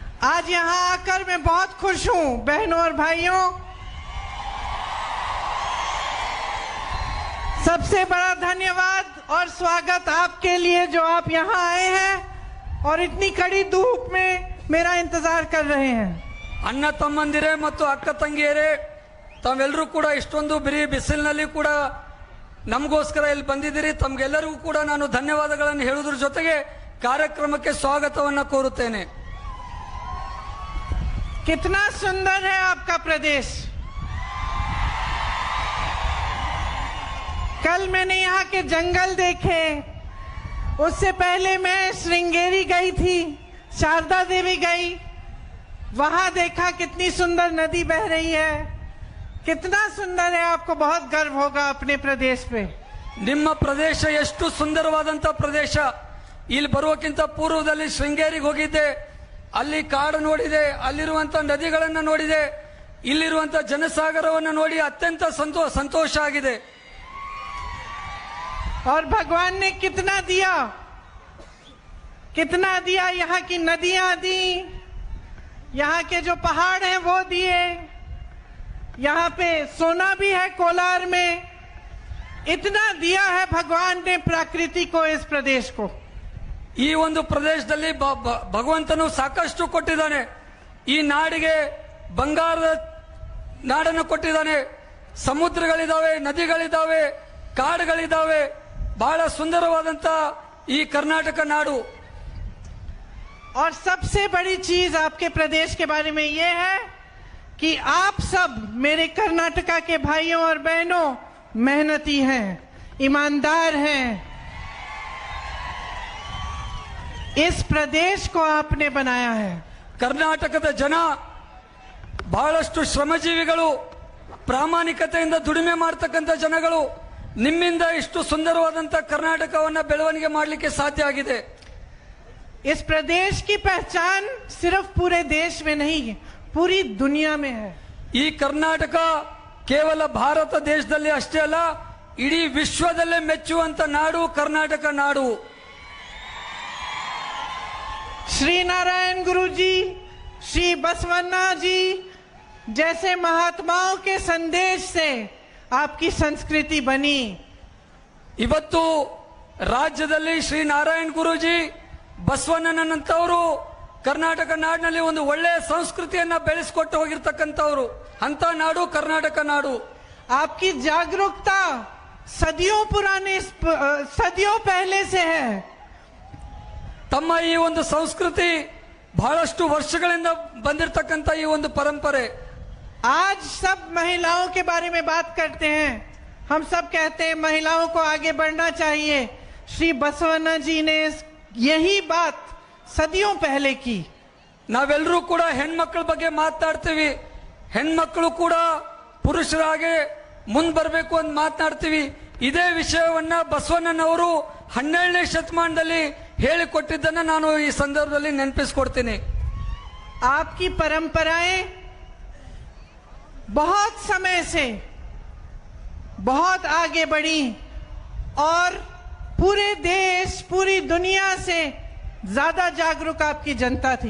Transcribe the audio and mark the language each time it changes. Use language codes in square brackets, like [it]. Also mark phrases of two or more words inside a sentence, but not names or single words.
[hi] आज यहाँ आकर मैं बहुत खुश हूँ बहनों और भाइयों। सबसे बड़ा धन्यवाद और स्वागत आपके लिए जो आप यहाँ आए हैं और इतनी कड़ी धूप में मेरा इंतजार कर रहे हैं। [kn] ಅಣ್ಣ ತಮ್ಮಂದಿರೇ ಮತ್ತು ಅಕ್ಕ ತಂಗಿಯರೇ, ತಾವೆಲ್ಲರೂ ಕೂಡ ಇಷ್ಟೊಂದು ಬಿಸಿಲಿನಲ್ಲಿ ಕೂಡ ನಮಗೋಸ್ಕರ ಇಲ್ಲಿ ಬಂದಿದ್ದೀರಿ. ತಮಗೆಲ್ಲರಿಗೂ ಕೂಡ ನಾನು ಧನ್ಯವಾದಗಳನ್ನು ಹೇಳುವುದರ ಜೊತೆಗೆ ಕಾರ್ಯಕ್ರಮಕ್ಕೆ ಸ್ವಾಗತವನ್ನು ಕೋರುತ್ತೇನೆ. [hi] कितना सुंदर है आपका प्रदेश। कल मैंने यहाँ के जंगल देखे, उससे पहले मैं श्रृंगेरी गई थी, शारदा देवी गई, वहां देखा कितनी सुंदर नदी बह रही है। कितना सुंदर है, आपको बहुत गर्व होगा अपने प्रदेश पे। [kn] ನಿಮ್ಮ ಪ್ರದೇಶ ಎಷ್ಟು ಸುಂದರವಾದಂತ ಪ್ರದೇಶ. ಇಲ್ಲಿ ಬರುವಕ್ಕಿಂತ ಪೂರ್ವದಲ್ಲಿ ಶೃಂಗೇರಿಗೆ ಹೋಗಿದ್ದೆ, ಅಲ್ಲಿ ಕಾಡು ನೋಡಿದೆ, ಅಲ್ಲಿರುವಂತ ನದಿಗಳನ್ನು ನೋಡಿದೆ, ಇಲ್ಲಿರುವಂತ ಜನಸಾಗರವನ್ನು ನೋಡಿ ಅತ್ಯಂತ ಸಂತೋಷ ಆಗಿದೆ. [hi] और भगवान ने कितना दिया, कितना दिया। यहाँ की नदियां दी, यहाँ के जो पहाड़ हैं वो दिए, यहाँ पे सोना भी है कोलार में। इतना दिया है भगवान ने प्रकृति को, इस प्रदेश को। [kn] ಈ ಒಂದು ಪ್ರದೇಶದಲ್ಲಿ ಭಗವಂತನು ಸಾಕಷ್ಟು ಕೊಟ್ಟಿದ್ದಾನೆ. ಈ ನಾಡಿಗೆ ಬಂಗಾರದ ನಾಡನ್ನು ಕೊಟ್ಟಿದ್ದಾನೆ. ಸಮುದ್ರಗಳಿದಾವೆ, ನದಿಗಳಿದಾವೆ, ಕಾಡುಗಳಿದಾವೆ. ಬಹಳ ಸುಂದರವಾದಂತ ಈ ಕರ್ನಾಟಕ ನಾಡು. [hi] और सबसे बड़ी चीज आपके प्रदेश के बारे में यह है कि आप सब मेरे कर्नाटका के भाइयों और बहनों मेहनती हैं, ईमानदार हैं। इस प्रदेश को आपने बनाया है। [kn] ಕರ್ನಾಟಕದ ಜನ ಬಹಳಷ್ಟು ಶ್ರಮಜೀವಿಗಳು, ಪ್ರಾಮಾಣಿಕತೆಯಿಂದ ದುಡಿಮೆ ಮಾಡತಕ್ಕಂತ ಜನಗಳು. ನಿಮ್ಮಿಂದ ಇಷ್ಟು ಸುಂದರವಾದಂತ ಕರ್ನಾಟಕವನ್ನ ಬೆಳವಣಿಗೆ ಮಾಡಲಿಕ್ಕೆ ಸಾಧ್ಯ ಆಗಿದೆ. [hi] इस प्रदेश की पहचान सिर्फ पूरे देश में नहीं, पूरी दुनिया में है। [kn] ಈ ಕರ್ನಾಟಕ ಕೇವಲ ಭಾರತ ದೇಶದಲ್ಲಿ ಅಷ್ಟೇ ಅಲ್ಲ, ಇಡೀ ವಿಶ್ವದಲ್ಲೇ ಮೆಚ್ಚುವಂತ ನಾಡು ಕರ್ನಾಟಕ ನಾಡು. [hi] श्री नारायण गुरु जी, श्री बसवन्ना जी जैसे महात्माओं के संदेश से आपकी संस्कृति बनी। [kn] ಇವತ್ತು ರಾಜ್ಯದಲ್ಲಿ ಶ್ರೀ ನಾರಾಯಣ್ ಗುರೂಜಿ, ಬಸವಣ್ಣನಂತವರು ಕರ್ನಾಟಕ ನಾಡಿನಲ್ಲಿ ಒಂದು ಒಳ್ಳೆಯ ಸಂಸ್ಕೃತಿಯನ್ನ ಬೆಳೆಸಿಕೊಟ್ಟು ಹೋಗಿರ್ತಕ್ಕಂಥವ್ರು. ಅಂತ ನಾಡು ಕರ್ನಾಟಕ ನಾಡು. [hi] आपकी जागरूकता सदियों पहले से है। [kn] ತಮ್ಮ ಈ ಒಂದು ಸಂಸ್ಕೃತಿ ಬಹಳಷ್ಟು ವರ್ಷಗಳಿಂದ ಬಂದಿರತಕ್ಕಂತ ಈ ಒಂದು ಪರಂಪರೆ. [hi] आज सब महिलाओं के बारे में बात करते हैं, हम सब कहते हैं महिलाओं को आगे बढ़ना चाहिए। श्री बसवन्ना जी ने यही बात सदियों पहले की। [kn] ನಾವೆಲ್ಲರೂ ಕೂಡ ಹೆಣ್ಮಕ್ಳ ಬಗ್ಗೆ ಮಾತನಾಡ್ತೀವಿ, ಹೆಣ್ಮಕ್ಳು ಕೂಡ ಪುರುಷರ ಹಾಗೆ ಮುಂದೆ ಬರಬೇಕು ಅಂತ ಮಾತನಾಡ್ತೀವಿ. ಇದೇ ವಿಷಯವನ್ನ ಬಸವಣ್ಣನವರು 12ನೇ ಶತಮಾನದಲ್ಲಿ ಹೇಳಿಕೊಟ್ಟಿದ್ದನ್ನ ನಾನು ಈ ಸಂದರ್ಭದಲ್ಲಿ ನೆನಪಿಸಿಕೊಡ್ತೀನಿ. [hi] आपकी परंपराएं बहुत समय से बहुत आगे बढ़ी और पूरे देश, पूरी दुनिया से ज्यादा जागरूक आपकी जनता थी।